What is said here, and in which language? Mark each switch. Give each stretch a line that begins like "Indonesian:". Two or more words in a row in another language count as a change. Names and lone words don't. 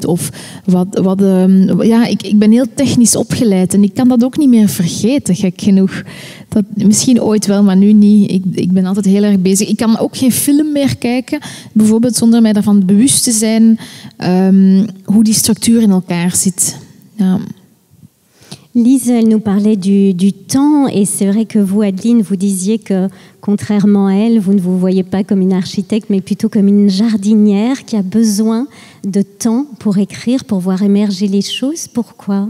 Dutch: Of ik ben heel technisch opgeleid en ik kan dat ook niet meer vergeten, gek genoeg. Dat, misschien ooit wel, maar nu niet. Ik ben altijd heel erg bezig. Ik kan ook geen film meer kijken, bijvoorbeeld zonder mij daarvan bewust te zijn hoe die structuur in elkaar zit. Ja.
French: Lise, elle nous parlait du temps et c'est vrai que vous, Adeline, vous disiez que contrairement à elle, vous ne vous voyez pas comme une architecte mais plutôt comme une jardinière qui a besoin de temps pour écrire, pour voir émerger les choses. Pourquoi ?